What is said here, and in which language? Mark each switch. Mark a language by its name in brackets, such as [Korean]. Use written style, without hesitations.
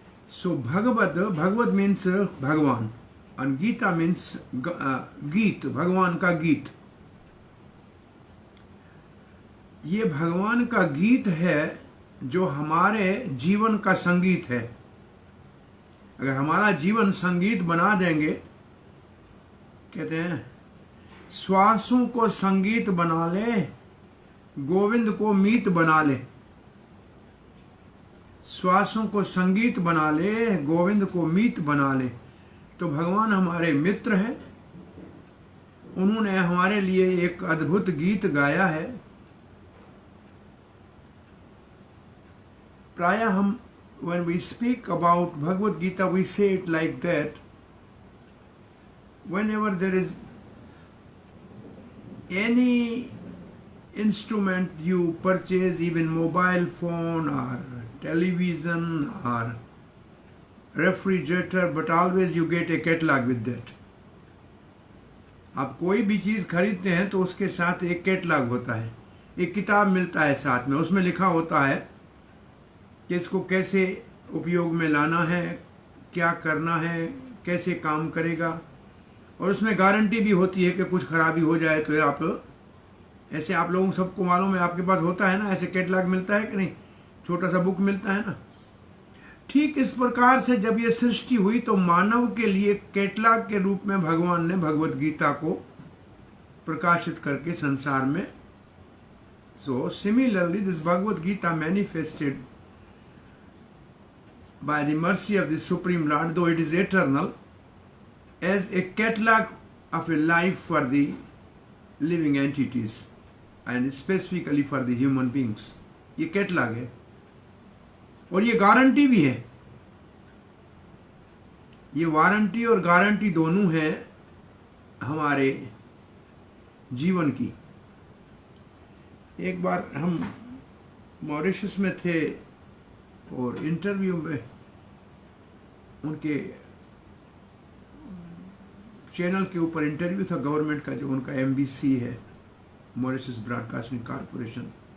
[English] So Bhagavad means Bhagwan, and Gita means Geet, [Hindi] भगवान का गीत। ये भगवान का गीत है जो हमारे जीवन का संगीत है। अगर हमारा जीवन संगीत बना देंगे, कहते हैं श्वासों को संगीत बना ले, गोविंद को मीत बना ले। श्वासों को संगीत बना ले, गोविंद को मीत बना ले। तो भगवान हमारे मित्र हैं। उन्होंने हमारे लिए एक अद्भुत गीत गाया है। प्रायः हम [English] when we speak about Bhagavad Gita, we say it like that. Whenever there is any instrument you purchase, even mobile phone or television or refrigerator, but always you get a catalog with that. [Hindi] आप कोई भी चीज़ खरीदते हैं तो उसके साथ एक catalogue होता है, एक किताब मिलता है साथ में। उसमें लिखा होता है कि इसको कैसे उपयोग में लाना है, क्या करना है, कैसे काम करेगा। और उसमें गारंटी भी होती है कि कुछ खराबी हो जाए तो आप ऐसे, आप लोगों सबको मालूम है, आपके पास होता है ना, ऐसे कैटलॉग मिलता है कि नहीं, छोटा सा बुक मिलता है ना। ठीक इस प्रकार से जब ये सृष्टि हुई तो मानव के लिए कैटलॉग के रूप में भगवान ने भगवत गीता को प्रकाशित करके संसार में। [English] So similarly this Bhagavad Gita manifested by the mercy of the Supreme Lord, though it is eternal, as a catalog of a life for the living entities and specifically for the human beings. [Hindi] ये catalogue है और ये guarantee भी है। ये warranty और guarantee दोनों है हमारे जीवन की। एक बार हम मॉरिशस में थे और इंटरव्यू में उनके चैनल के ऊपर इंटरव्यू था गवर्नमेंट का, जो उनका MBC है, मॉरिशस ब्रॉडकास्टिंग कॉरपोरेशन।